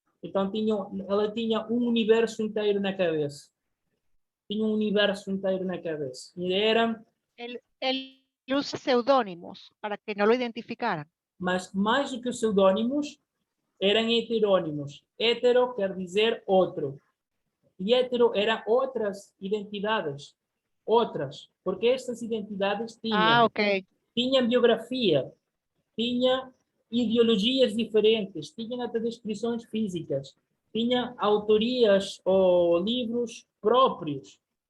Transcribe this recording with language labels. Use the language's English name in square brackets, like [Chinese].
[Portuguese] Então, ela tinha um universo inteiro na cabeça. Tinha um universo inteiro na cabeça. E [Spanish] Él usa seudónimos para que no lo identificaran. [Portuguese] Mas mais do que os pseudônimos, eram heterônimos. Hetero quer dizer outro. E hetero eram outras identidades. Outras. Porque estas identidades tinham biografia, tinham ideologias diferentes, tinham até descrições físicas, tinham autorias ou livros próprios.